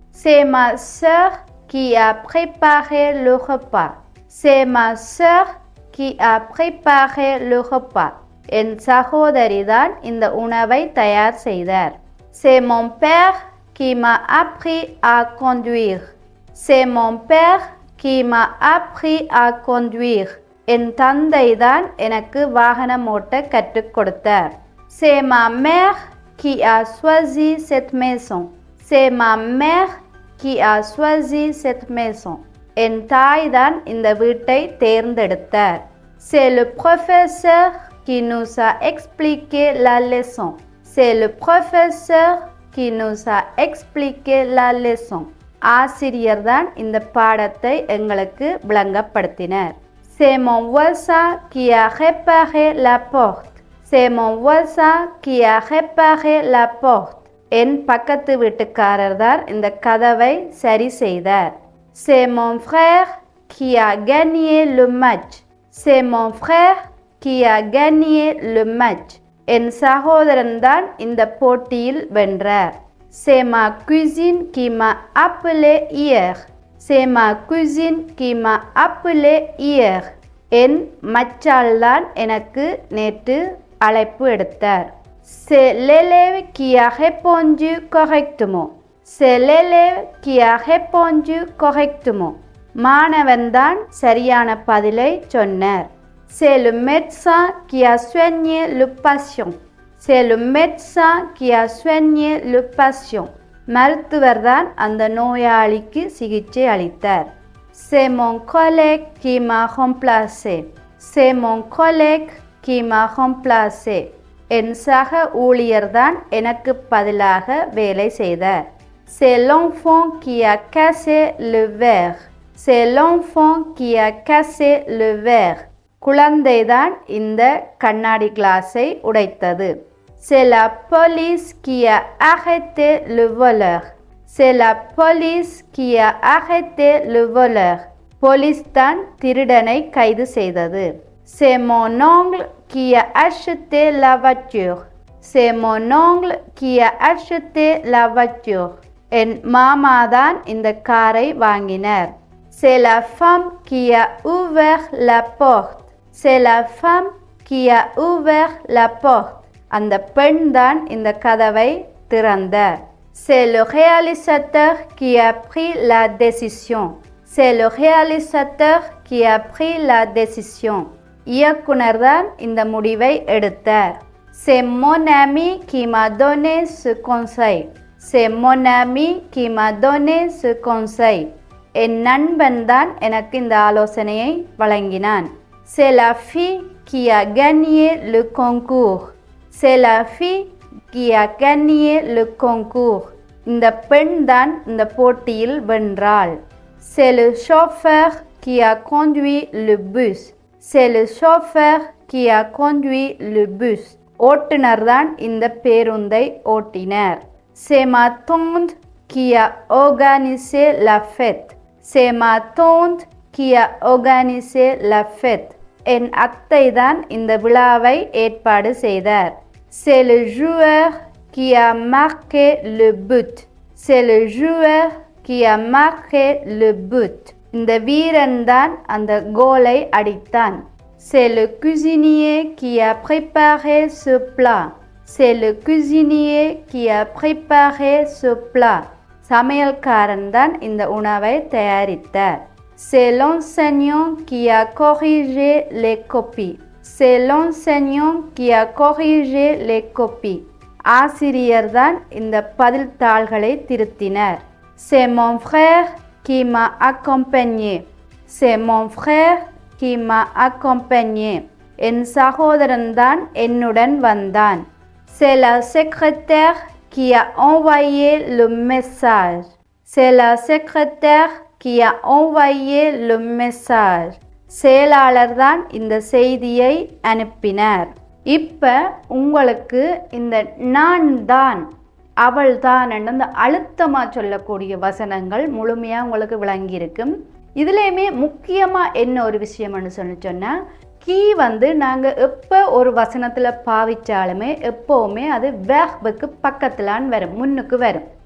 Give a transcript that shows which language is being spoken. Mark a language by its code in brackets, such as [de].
[fr] C'est ma sœur qui a préparé le repas. C'est ma sœur qui a préparé le repas. [ta] என் சகோதரி தான் இந்த உணவை தயார் செய்தார். [fr] C'est mon père qui m'a appris à conduire. C'est mon père qui m'a appris à conduire. [ta] என் தந்தை தான் எனக்கு வாகனம் ஓட்ட கற்றுக் கொடுத்தார். [fr] C'est ma mère qui a choisi cette maison. C'est ma mère qui a choisi cette maison. [ta] என் தாய் தான் இந்த வீட்டை தேர்ந்தெடுத்தார். [fr] C'est le professeur qui nous a expliqué la leçon. C'est le professeur qui nous a expliqué la leçon. [ta] ஆசிரியர் தான் இந்த பாடத்தை எங்களுக்கு விளங்கப்படுத்தினார். [fr] C'est mon voisin qui a réparé la porte. C'est mon voisin qui a réparé la porte. [ta] என் பக்கத்து வீட்டுக்காரர் தான் இந்த கதவை சரி செய்தார். [fr] C'est mon frère qui a gagné le match. C'est mon frère qui a gagné le match. [ta] என் சகோதரன் தான் இந்த போட்டியில் வென்றார். [fr] C'est ma cousine qui m'a appelé hier. C'est ma cousine qui m'a appelé hier. [ta] என் மச்சாள் தான் எனக்கு நேற்று அழைப்பு எடுத்தார். [fr] C'est l'élève qui a répondu correctement. C'est l'élève qui a répondu correctement. [ta] மாணவன் தான் சரியான பதிலை சொன்னார். [fr] C'est le médecin qui a soigné le patient. C'est le médecin qui a soigné le patient. [ta] மருத்துவர் தான் அந்த நோயாளிக்கு சிகிச்சை அளித்தார். [fr] C'est mon collègue qui m'a remplacé. C'est mon collègue qui m'a remplacé. [ta] என் சக ஊழியர் தான் எனக்கு பதிலாக வேலை செய்தார். [fr] C'est l'enfant qui a cassé le verre. C'est l'enfant qui a cassé le verre. [ta] குழந்தை தான் இந்த கண்ணாடி கிளாஸை உடைத்தது. [fr] C'est la police qui a arrêté le voleur. C'est la police qui a arrêté le voleur. [ta] Police தான் திருடனை கைது செய்தது. [fr] C'est mon oncle qui a acheté la voiture. C'est mon oncle qui a acheté la voiture. [ta] என் மாமா தான் இந்த காரை வாங்கினார். [fr] C'est la femme qui a ouvert la porte. C'est la femme qui a ouvert la porte. [ta] அந்த பெண் தான் இந்த கதவை திறந்தார். [fr] C'est le réalisateur qui a pris la décision. C'est le réalisateur qui a pris la décision. [ta] இயக்குனர் தான் இந்த முடிவை எடுத்தார். [fr] C'est mon ami qui m'a donné ce conseil. C'est mon ami qui m'a donné ce conseil. [ta] என் நண்பன் தான் எனக்கு இந்த ஆலோசனையை வழங்கினான். [fr] C'est la fille qui a gagné le concours. C'est la fille qui a gagné le concours. [ta] இந்த பெண் தான் இந்த போட்டியில் வென்றாள். [fr] C'est le chauffeur qui a conduit le bus. C'est le chauffeur qui a conduit le bus. [ta] ஓட்டுநர் தான் இந்த பேருந்தை ஓட்டினார். [fr] C'est ma tante qui a organisé la fête. C'est ma tante qui a organisé la fête. [ta] என் அத்தை தான் இந்த விழாவை ஏற்பாடு செய்தார். [fr] C'est le joueur qui a marqué le but. C'est le joueur qui a marqué le but. [ta] இந்த வீரன் தான் அந்த கோலை அடித்தான். [fr] C'est le cuisinier qui a préparé ce plat. C'est le cuisinier qui a préparé ce plat. [ta] சமையல்காரன் தான் இந்த உணவை தயாரித்தார். [fr] C'est l'enseignant qui a corrigé les copies. C'est l'enseignant qui a corrigé les copies. [ta] ஆசிரியர் தான் இந்த பதில் தாள்களை திருத்தினார். [fr] C'est mon frère qui m'a accompagné. C'est mon frère qui m'a accompagné. [ta] என் சகோதரன் தான் என்னுடன் வந்தான். [fr] C'est la secrétaire qui a envoyé le message. C'est la secrétaire qui a envoyé le message. [ta] செயலாளர் தான் இந்த செய்தியை அனுப்பினார். இப்போ உங்களுக்கு இந்த நான் தான் அவள் தான் அந்த அழுத்தமாக சொல்லக்கூடிய வசனங்கள் முழுமையாக உங்களுக்கு விளங்கியிருக்கும். இதுலேயுமே முக்கியமாக என்ன ஒரு விஷயம்னு சொன்னால் கீ நாங்கள் எப்போ ஒரு வசனத்தில் பாவிச்சாலுமே எப்போவுமே அது வேர்புக்கு பக்கத்திலான்னு வரும், முன்னுக்கு வரும்.